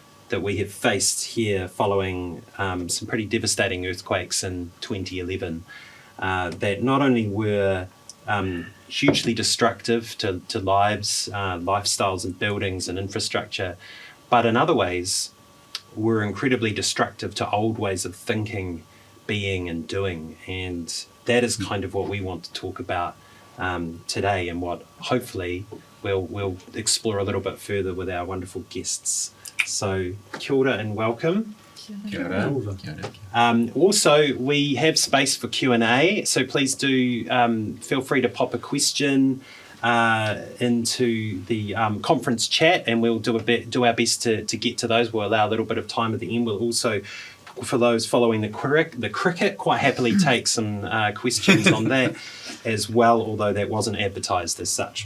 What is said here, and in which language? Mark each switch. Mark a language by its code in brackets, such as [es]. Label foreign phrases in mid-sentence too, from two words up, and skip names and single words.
[en] that we have faced here following some pretty devastating earthquakes in 2011 that not only were hugely destructive to lives, lifestyles and buildings and infrastructure, but in other ways were incredibly destructive to old ways of thinking, being and doing. And that is kind of what we want to talk about today, and what hopefully we'll explore a little bit further with our wonderful guests. So [mi] kia ora [en] and welcome. [mi] Kia ora. [en] Also, we have space for Q&A, so please do feel free to pop a question into the conference chat, and we'll do our best to get to those. We'll allow a little bit of time at the end. We'll also, for those following the cricket, quite happily take some questions on that as well, although that wasn't advertised as such.